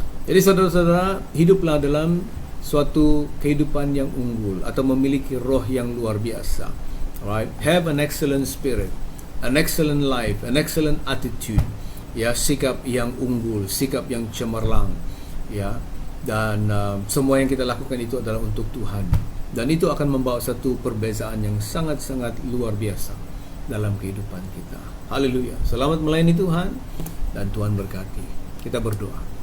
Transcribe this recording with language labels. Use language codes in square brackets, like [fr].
[id] Jadi saudara-saudara, hiduplah dalam suatu kehidupan yang unggul atau memiliki roh yang luar biasa. [en] Right? Have an excellent spirit, an excellent life, an excellent attitude. [id] Ya, sikap yang unggul, sikap yang cemerlang. Ya. Dan semua yang kita lakukan itu adalah untuk Tuhan. Dan itu akan membawa satu perbezaan yang sangat-sangat luar biasa dalam kehidupan kita. Haleluya. Selamat melayani Tuhan dan Tuhan berkati. Kita berdoa.